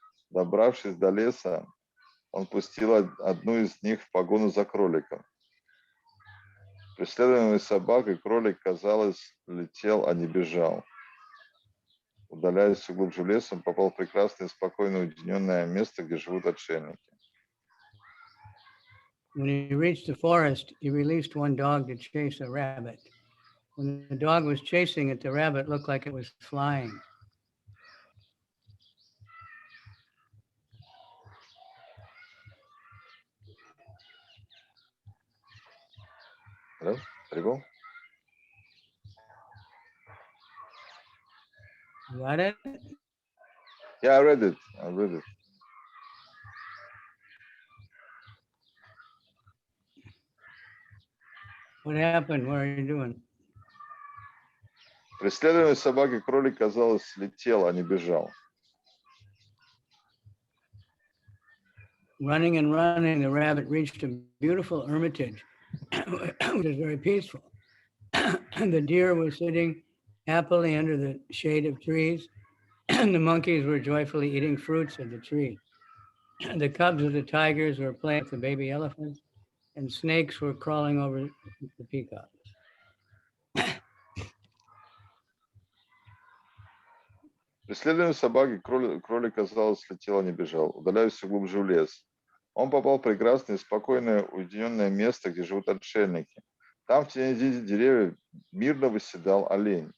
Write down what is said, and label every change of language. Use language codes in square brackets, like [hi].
[ru] Добравшись до леса, он пустил одну из них в погоню за кроликом. Преследуемый собакой, кролик, казалось, летел, а не бежал. Удаляясь все глубже в лес, он попал в прекрасное, спокойное, уединенное место, где живут отшельники. [en] When he reached the forest, he released one dog to chase a rabbit. When the dog was chasing it, the rabbit looked like it was flying. Hello? Tribal? You got it? Yeah, I read it. What happened? What are you doing? [ru] Преследуемый собакой, кролик, казалось, летел, а не бежал. [en] Running and running, the rabbit reached a beautiful hermitage, which is very peaceful. The deer was sitting happily under the shade of trees, and the monkeys were joyfully eating fruits of the tree. The cubs of the tigers were playing with the baby elephants, and snakes were crawling over the peacocks. [ru] Преследуемый собакой, кролик, казалось, летел, а не бежал, удаляясь все глубже в лес. Он попал в прекрасное, спокойное, уединенное место, где живут отшельники. Там, в тени деревьев, мирно восседал олень.